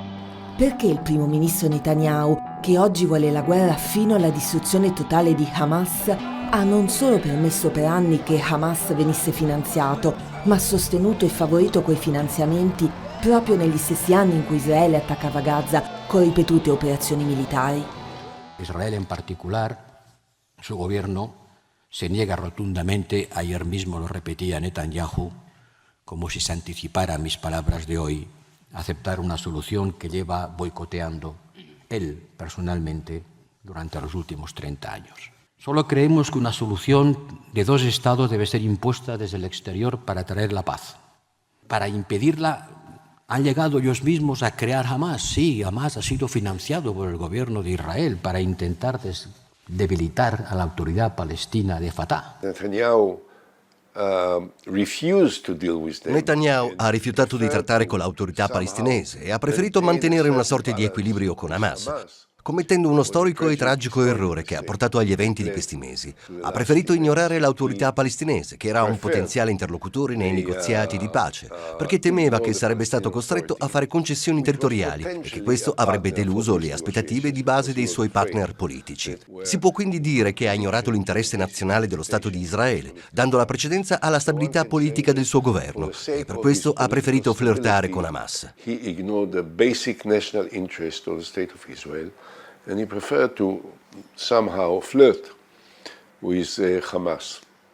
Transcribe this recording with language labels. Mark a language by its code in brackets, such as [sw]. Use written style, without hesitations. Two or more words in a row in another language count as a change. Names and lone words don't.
[it] Perché il primo ministro Netanyahu, che oggi vuole la guerra fino alla distruzione totale di Hamas, ha non solo permesso per anni che Hamas venisse finanziato, ma ha sostenuto e favorito quei finanziamenti proprio negli stessi anni in cui Israele attaccava Gaza con ripetute operazioni militari? [es] Israele en particular, su gobierno, se niega rotundamente, ayer mismo lo repetía Netanyahu, como si se anticipara a mis palabras de hoy, aceptar una solución que lleva boicoteando él personalmente durante los últimos 30 años. Solo creemos que una solución de dos estados debe ser impuesta desde el exterior para traer la paz. Para impedirla han llegado ellos mismos a crear Hamas. Sí, Hamas ha sido financiado por el gobierno de Israel para intentar debilitar a la autoridad palestina de Fatah. [it] Netanyahu ha rifiutato di trattare con l'autorità palestinese e ha preferito mantenere una sorta di equilibrio con Hamas, commettendo uno storico e tragico errore che ha portato agli eventi di questi mesi. Ha preferito ignorare l'autorità palestinese, che era un potenziale interlocutore nei negoziati di pace, perché temeva che sarebbe stato costretto a fare concessioni territoriali e che questo avrebbe deluso le aspettative di base dei suoi partner politici. Si può quindi dire che ha ignorato l'interesse nazionale dello Stato di Israele, dando la precedenza alla stabilità politica del suo governo, e per questo ha preferito flirtare con Hamas. [en] And he preferred to somehow flirt with Hamas.